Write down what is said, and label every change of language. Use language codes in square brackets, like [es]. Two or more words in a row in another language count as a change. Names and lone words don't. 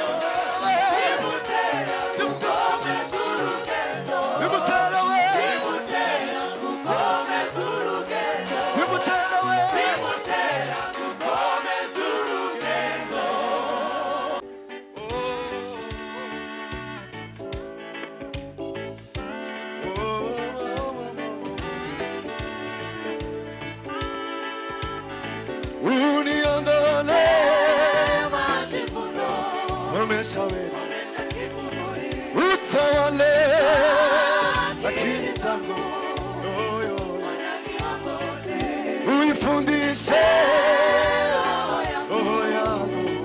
[rw] bimutera we gukomeza urugendo bimutera we gukomeza urugendo [sw] uniondole majivuno umeshaweka utawale akili zangu uifundishe roho yangu